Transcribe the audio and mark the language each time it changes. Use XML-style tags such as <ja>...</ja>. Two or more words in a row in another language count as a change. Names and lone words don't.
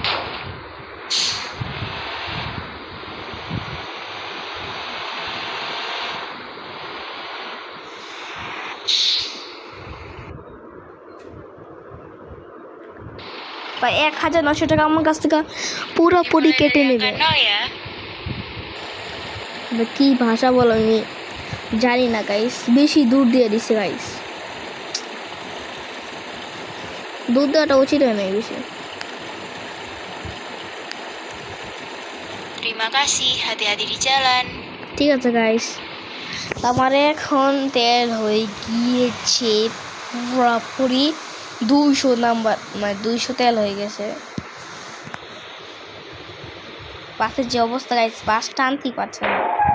<bn>বা 1900 টাকা আমার কাছ থেকে পুরোপুরি কেটে নেবে। কি ভাষা বলো আমি জানি না গাইস, বেশি দূর দিয়ে দিছে গাইস, দূর দেওয়াটা উচিত হয় না বেশি।</bn> <id>Terima kasih, hati-hati di jalan.</id> <bn>ঠিক আছে গাইস, আমার এখন তেল হয়ে গিয়েছে পুরোপুরি 200 নাম্বার, মানে 200 তেল হয়ে গেছে। বাসের যে অবস্থা গাইস, বাস টানতেই পারছে না।</bn>